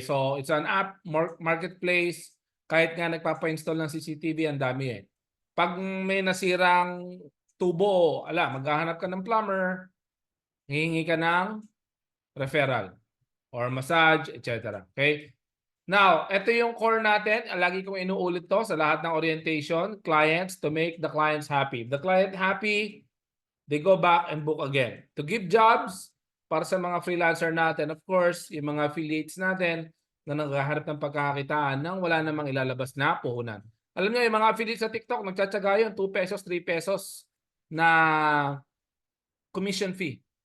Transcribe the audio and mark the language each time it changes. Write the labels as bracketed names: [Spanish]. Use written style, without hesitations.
[English] So, it's an app marketplace. [Filipino] Kahit nga nagpapa-install ng CCTV, ang dami eh. Pag may nasirang tubo, maghahanap ka ng plumber, hihingi ka ng referral or massage, etc. Okay? Now, ito yung core natin. Lagi kong inuulit to sa lahat ng orientation. [English] Clients, to make the clients happy. If the client happy, they go back and book again. To give jobs [Filipino] para sa mga freelancer natin. [English] Of course, [Filipino] yung mga affiliates natin na naghahanap ng pagkakakitaan nang wala namang ilalabas na puhunan. Alam niyo, yung mga affiliates sa TikTok, nagtsatsaga yun, 2 pesos, 3 pesos na commission fee.